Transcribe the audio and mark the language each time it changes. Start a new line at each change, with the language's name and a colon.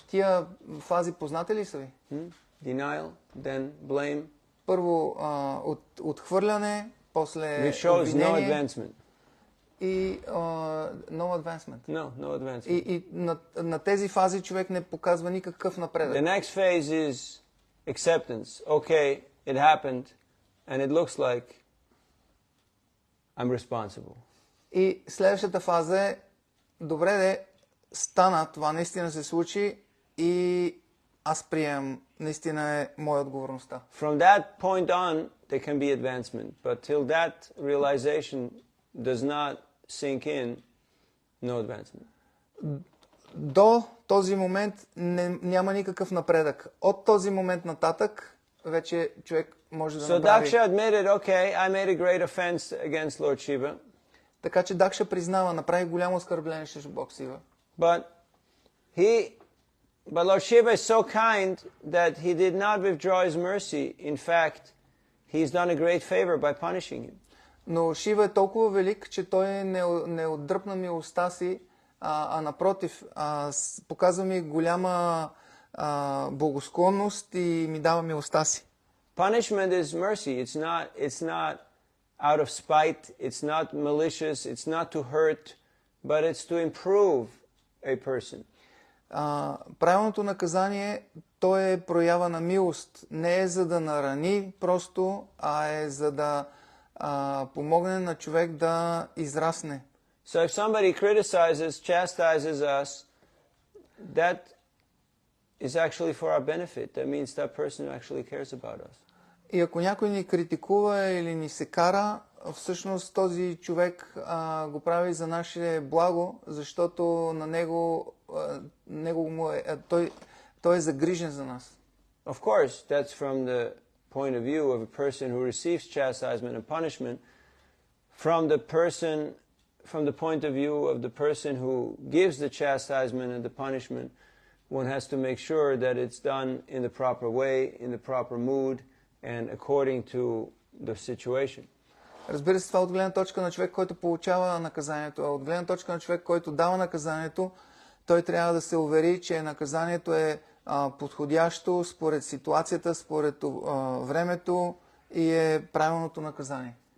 Bulgarian: Тия фази познати ли са ви?
English: Denial, then blame.
Bulgarian: Първо отхвърляне, после
English: Which shows
Bulgarian: обвинение.
English: no advancement. И no advancement. No advancement.
Bulgarian: И на тези фази човек не показва никакъв напредък.
English: The next phase is acceptance. Okay, it happened, and it looks like I'm responsible.
Bulgarian: И следващата фаза е, добре, стана, това наистина се случи и аз приемам, наистина е моя отговорността.
English: From that point on, there can be advancement, but till that realization does not sink in, no advancement.
Bulgarian: До този момент няма никакъв напредък. От този момент нататък вече човек може да направи.
English: So Daksha admitted, okay, I made a great offense against Lord Shiva.
Bulgarian: Така че Дакша признава, направи голямо оскърбление срещу Бог Шива.
English: But Lord Shiva is so kind that he did not withdraw his mercy. In fact, he's done a great favor by punishing him.
Bulgarian: Но Шива е толкова велик, че той не отдръпна милостта си, а напротив, показва ми голяма благосклонност и ми дава милостта си.
English: Punishment is mercy. It's not out of spite. It's not malicious. It's not to hurt, but it's to improve a person.
Bulgarian: Правилното наказание, то е проява на милост. Не е за да нарани просто, а е за да помогне на човек да израсне.
English: So if somebody criticizes, chastises us, that is actually for our benefit. That means that person actually cares about us.
Bulgarian: И ако някой ни критикува или ни се кара, всъщност този човек го прави за наше благо, защото на той е загрижен за нас.
English: Of course, that's from the point of view of a person who receives chastisement and punishment. From the point of view of the person who gives the chastisement and the punishment, one has to make sure that it's done in the proper way, in the proper mood, and according to the situation.
Bulgarian: Разбира се, това от гледна точка на човек, който получава наказанието, а от гледна точка на човек, който дава наказанието, той трябва да се увери, че наказанието е подходящо според ситуацията, според времето и е правилното наказание.